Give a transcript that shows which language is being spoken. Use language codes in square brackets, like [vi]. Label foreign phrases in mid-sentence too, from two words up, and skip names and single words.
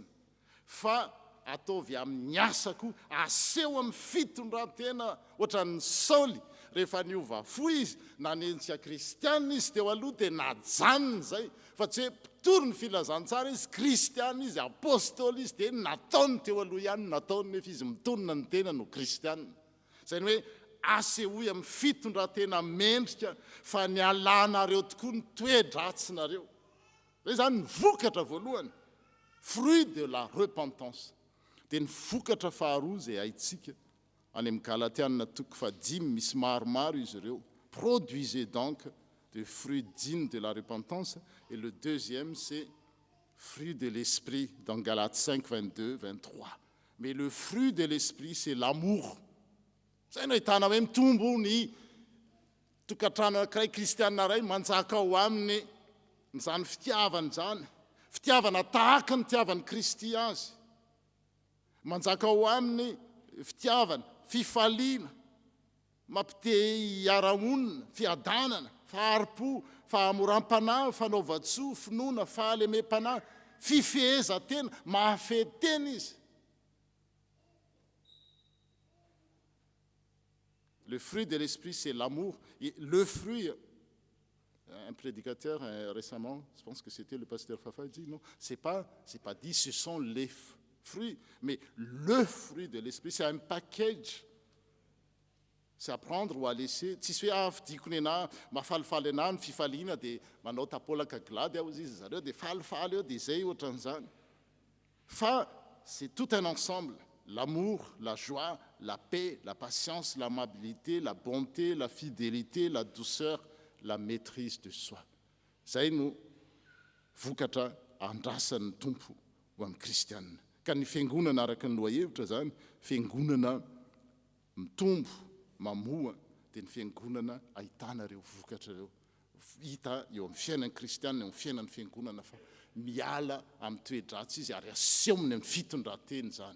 [mg] Fa ataovy amin'ny asa koa, aseho amin'ny fitondran-tena ohatran'ny Saoly rehefa niova fo izy na nentsika kristianina izy teo aloha dia najanona zay fa tsy hoe mpitory ny filazantsara izy kristianina izy apôstôly izy dia nataony teo aloha ihany nataony nefa izy mitonona ny tena no kristianina. Zany hoe asehoy amin'ny fitondratena mendrika fa ny alanareo tokoa ny toe-dratsinareo. Zay zany ny vokatra voalohany, [fr] fruit de la repentance. [mg] Dia ny vokatra faharoa zay haitsika any amin'ny Galatianina 5 misy maromaro izy ireo. [fr] Produisez donc des fruits dignes de la repentance. Et le deuxième, c'est fruit de l'esprit dans Galates 5, 22, 23. Mais le fruit de l'esprit, c'est l'amour. [mg] Zay no ahitana hoe mitombo ny tokantrano anankiray kristianina ray manjaka ao aminy izany fitiavana zany. Fitiavana tahaka ny tiavan'ny Kristy azy. Manjaka ao aminy fitiavana, fifaliana, mampite hiara-monina, fiadanana, faharipo, fahamoram-panahy, fanaova-tsoa, finoana, fahalemem-panahy, fifehezan-tena, mahafehy-tena izy. [fr] Le fruit de l'esprit, c'est l'amour. Et le fruit, un prédicateur récemment, je pense que c'était le pasteur Fafa, il dit non, c'est pas dit, ce sont les fruits, mais le fruit de l'esprit, c'est un package. C'est à prendre ou à laisser. [mg] Tsy sy hoe fidikony ana mahafalifaly ana ny fifaliana dia manao tapolaka glady ao izy zareo dia falifaly eo dia zay ohatran'izany. [fr] Fa c'est tout un ensemble. L'amour, la joie, la paix, la patience, l'amabilité, la bonté, la fidélité, la douceur, la maîtrise de soi. [mg] Zay no vokatra andrasan'ny tompo ho amin'ny kristianina. Ka ny fiangonana araka ny lohahevitra zany, fiangonana mitombo, mamoa, dia ny fiangonana ahitana ireo vokatra ireo. Hita eo amin'ny fiainan'ny kristianina, eo amin'ny fiainan'ny fiangonana fa miala amin'ny toe-dratsy izy ary asehony amin'ny fitondrateny zany.